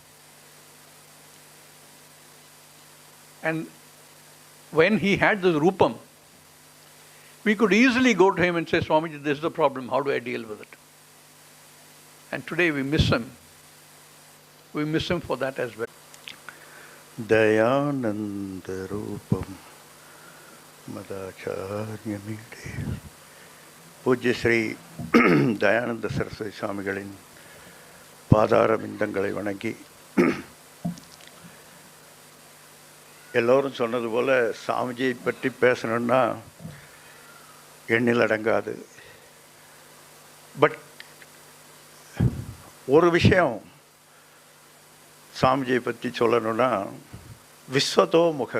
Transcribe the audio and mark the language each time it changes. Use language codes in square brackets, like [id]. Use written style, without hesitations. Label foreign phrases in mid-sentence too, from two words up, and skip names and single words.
[en] And when he had this rupam, we could easily go to him and say, Swamiji, this is the problem, how do I deal with it? And today we miss him. We miss him for that as well. [ta] தயானந்த ரூபம் மடாச்சார்ய பூஜ்ய ஸ்ரீ தயானந்த சரஸ்வதி ஸ்வாமிகளின் பாதார பிந்தங்களை வணகி எல்லோரும் சொன்னது போல சாமிஜியை பற்றி பேசணும்னா எண்ணில் அடங்காது. பட் ஒரு விஷயம் சாமிஜியை பற்றி சொல்லணும்னா [sa] विश्वतो मुख.